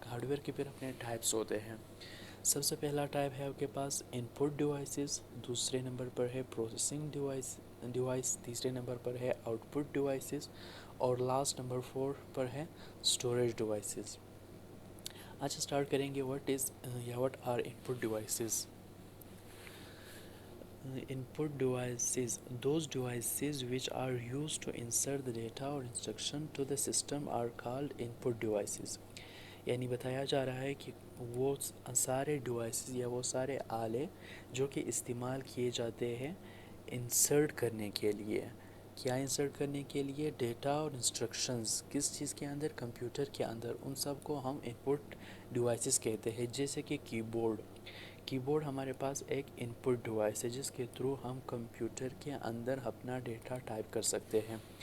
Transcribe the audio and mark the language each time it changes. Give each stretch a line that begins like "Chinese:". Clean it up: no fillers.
Hindi: Hardware के फिर अपने टाइप्स होते हैं। सबसे पहला टाइप है आपके पास इनपुट डिवाइसेस, दूसरे नंबर पर है प्रोसेसिंग डिवाइस, तीसरे नंबर पर है आउटपुट डिवाइसेस, और लास्ट नंबर 4 पर है स्टोरेज डिवाइसेस। अच्छा, स्टार्ट करेंगे
English: What are input devices. Input devices, those devices which are used to insert the data or instruction to the system are called input devices।
Hindi: यानी बताया जा रहा है कि वो सारे डिवाइसेस या वो सारे आले जो कि इस्तेमाल किए जाते हैं इंसर्ट करने के लिए। क्या इंसर्ट करने के लिए? डेटा और इंस्ट्रक्शंस किस चीज़ के अंदर? कंप्यूटर के अंदर। उन सब को हम इनपुट डिवाइसेस कहते हैं। जैसे कि कीबोर्ड हमारे पास एक इनपुट डिवाइस है जिसके थ्रू हम कंप्यूटर के अंदर अपना डेटा टाइप कर सकते हैं।